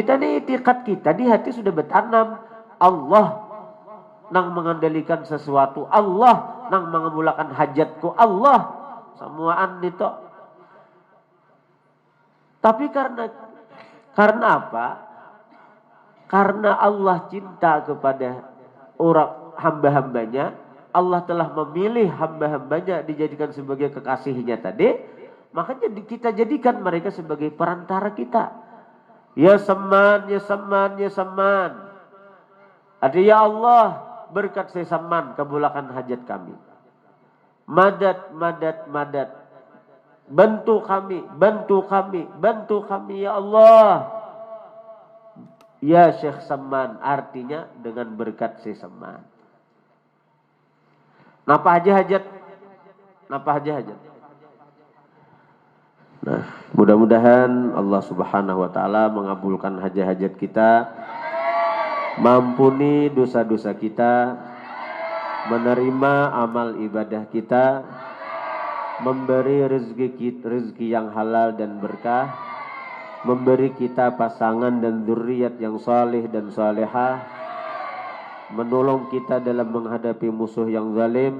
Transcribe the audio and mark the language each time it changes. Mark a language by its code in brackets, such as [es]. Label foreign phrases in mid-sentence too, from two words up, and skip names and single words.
[bjn] Kita nih itikat kita di hati sudah bertanam. Allah nang mengendalikan sesuatu. Allah nang mengabulkan hajatku. [id] Allah. Semuaan itu. Tapi karena apa? Karena Allah cinta kepada orang hamba-hambanya, Allah telah memilih hamba-hambanya dijadikan sebagai kekasihnya tadi, makanya kita jadikan mereka sebagai perantara kita. Ya Samman, ya Samman, ya Samman. Ada ya Allah, berkat saya Samman, kabulkan hajat kami. [ar] مدد، مدد، مدد. [id] Bantu kami, bantu kami, bantu kami ya Allah. Ya Syekh Samman, artinya dengan berkat si Samman. [bjn] Napa aja hajat? Napa aja hajat? [id] Nah, mudah-mudahan [ar] الله سبحانه وتعالى [id] mengabulkan hajat-hajat kita, mampuni dosa-dosa kita, menerima amal ibadah kita, memberi rezeki yang halal dan berkah, memberi kita pasangan dan dzurriat yang saleh dan salehah, menolong kita dalam menghadapi musuh yang zalim,